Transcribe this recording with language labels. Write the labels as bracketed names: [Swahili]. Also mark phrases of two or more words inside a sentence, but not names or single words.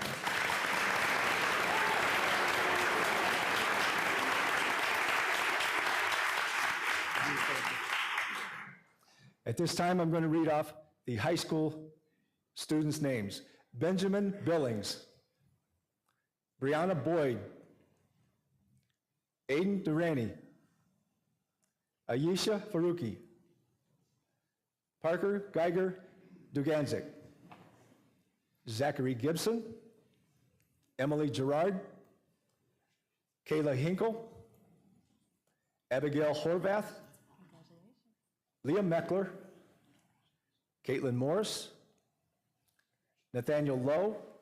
[English] At this time, I'm going to read off the high school students' names. Benjamin Billings, Brianna Boyd, Aiden Durrani, Ayesha Faruqi, Parker Geiger Duganzik, Zachary Gibson, Emily Gerard, Kayla Hinkle, Abigail Horvath, Leah Meckler, Caitlin Morris, Nathaniel Lowe,